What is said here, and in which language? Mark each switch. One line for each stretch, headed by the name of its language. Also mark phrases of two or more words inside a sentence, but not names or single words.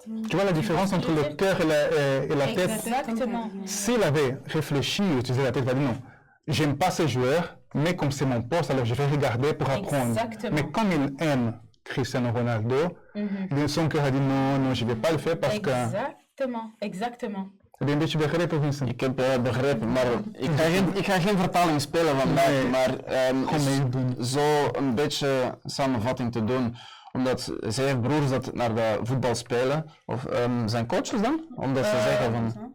French: Tu vois la différence entre le cœur et la tête? Exactement. S'il avait réfléchi, utilisé la tête, il va dire non, j'aime pas ces joueurs, mais comme c'est mon poste, alors je vais regarder pour apprendre. Exactement. Mais comme il aime Cristiano Ronaldo, son cœur a dit non, non, je vais pas le faire parce que... Exactement.
Dutch: Heb je een beetje begrepen, Vincent? Ik heb begrepen, maar ik ga geen vertaling spelen vandaag, Nee, maar gewoon meedoen. zo een beetje samenvatting te doen. Omdat zij heeft broers dat naar de voetbal spelen, of zijn coaches dan? Omdat ze zeggen van...